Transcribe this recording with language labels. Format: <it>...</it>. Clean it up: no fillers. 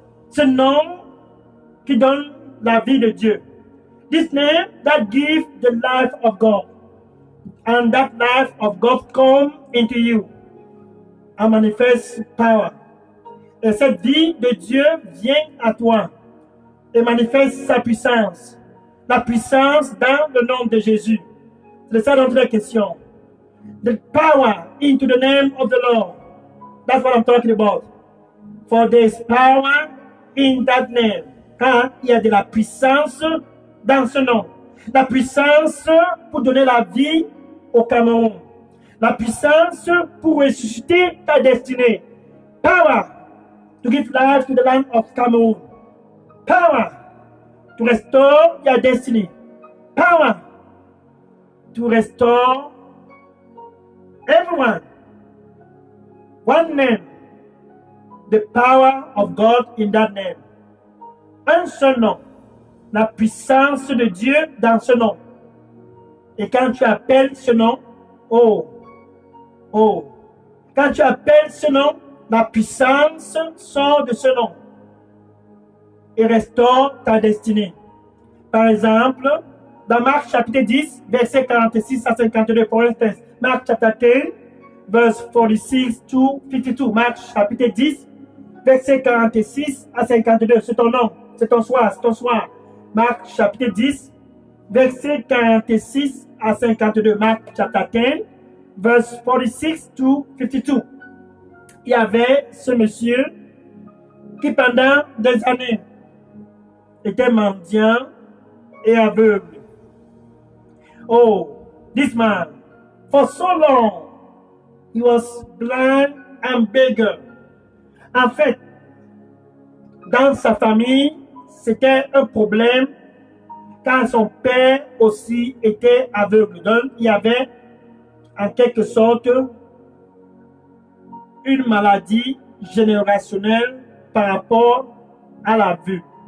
<fr>Ce nom qui donne la vie de Dieu.</fr> <en>This name that gives the life of God. And that life of God come into you. And manifest power.</en> <fr>Et cette vie de Dieu vient à toi et manifeste sa puissance. La puissance dans le nom de Jésus. C'est ça notre question.</fr> <en>The power into the name of the Lord. That's what I'm talking about. For there is power in that name.</en> <fr>Car il y a de la puissance dans ce nom. La puissance pour donner la vie au Cameroun. La puissance pour ressusciter ta destinée.</fr> <en>Power to give life to the land of Cameroon. Power to restore your destiny. Power to restore everyone. One name. The power of God in that name.</en> <fr>Un seul nom. La puissance de Dieu dans ce nom. Et quand tu appelles ce nom, quand tu appelles ce nom, la puissance sort de ce nom et restaure ta destinée. Par exemple, dans Marc chapitre 10, versets 46 à 52, pour instance, Marc chapitre 10,</fr> <en>verse 46 to 52,</en> <fr>Marc chapitre 10, versets 46 à 52, c'est ton nom, c'est ton soir, c'est ton soir. Marc chapitre 10, versets 46 à 52, Marc chapitre 10,</fr> <en>verse 46 to 52.</en> <fr>Il y avait ce monsieur qui pendant des années était mendiant et aveugle.</fr> <en>Oh, this man, for so long, he was blind and beggar.</en> <fr>En fait, dans sa famille, c'était un problème car son père aussi était aveugle. Donc, il y avait en quelque sorte une maladie générationnelle par rapport à la vue.</fr>